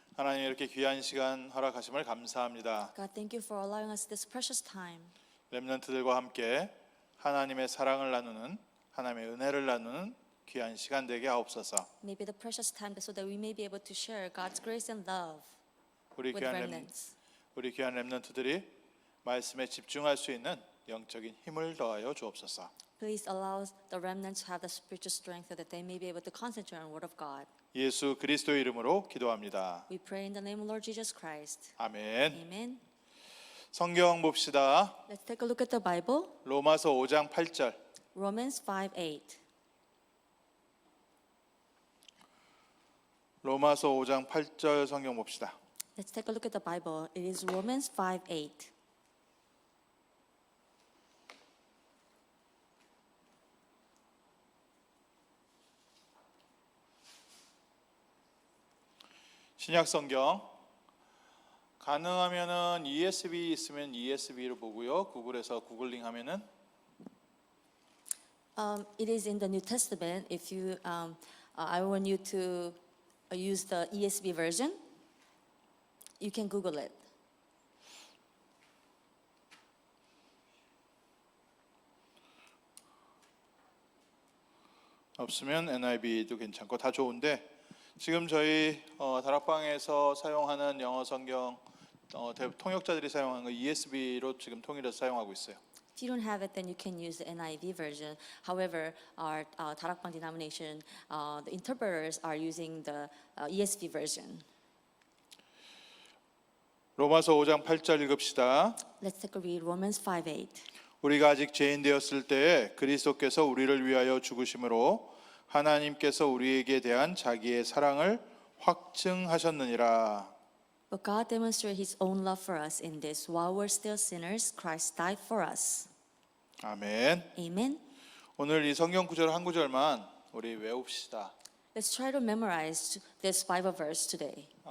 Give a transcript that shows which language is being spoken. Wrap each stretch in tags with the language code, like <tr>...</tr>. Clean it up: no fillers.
<ko>하나님 이렇게 귀한 시간 허락하심을 감사합니다.</ko> <en>God, thank you for allowing us this precious time.</en> <ko>렘넌트들과 함께 하나님의 사랑을 나누는, 하나님의 은혜를 나누는 귀한 시간 되게 하옵소서.</ko> <en>Maybe the precious time so that we may be able to share God's grace and love</en> <ko>우리</ko> <en>with</en> <ko>귀한</ko> <en>remnants.</en> <ko>렘넌트들이 말씀에 집중할 수 있는 영적인 힘을 더하여 주옵소서.</ko> <en>Please allow the remnants to have the spiritual strength so that they may be able to concentrate on the Word of God.</en> <ko>예수 그리스도의 이름으로 기도합니다.</ko> <en>We pray in the name of Lord Jesus Christ.</en> <ko>아멘.</ko> <en>Amen.</en> <ko>성경 봅시다.</ko> <en>Let's take a look at the Bible.</en> <ko>로마서 5장 8절.</ko> <en>Romans 5:8.</en> <ko>로마서 5장 8절 성경 봅시다.</ko> <en>Let's take a look at the Bible. It is Romans 5:8.</en> <ko>신약 성경 가능하면은 ESV 있으면 ESV로 보고요. 구글에서 구글링 하면은</ko> <en>It is in the New Testament. If you, I want you to use the ESV version. You can Google it.</en> <ko>없으면 NIV도 괜찮고 다 좋은데 지금 저희 다락방에서 사용하는 영어 성경 통역자들이 사용하는 거 ESV로 지금 통일해서 사용하고 있어요.</ko> <en>If you don't have it, then you can use the NIV version. However, our Tarakbang denomination, the interpreters are using the ESV version.</en> <ko>로마서 5장 8절 읽읍시다.</ko> <en>Let's take a read. Romans 5:8.</en> <ko>우리가 아직 죄인 되었을 때에 그리스도께서 우리를 위하여 죽으심으로 하나님께서 우리에게 대한 자기의 사랑을 확증하셨느니라.</ko> <en>But God demonstrated His own love for us in this: while we're still sinners, Christ died for us.</en> <ko>아멘.</ko> <en>Amen.</en> <ko>오늘 이 성경 구절 한 구절만 우리 외웁시다.</ko> <en>Let's try to memorize this Bible verse today.</en>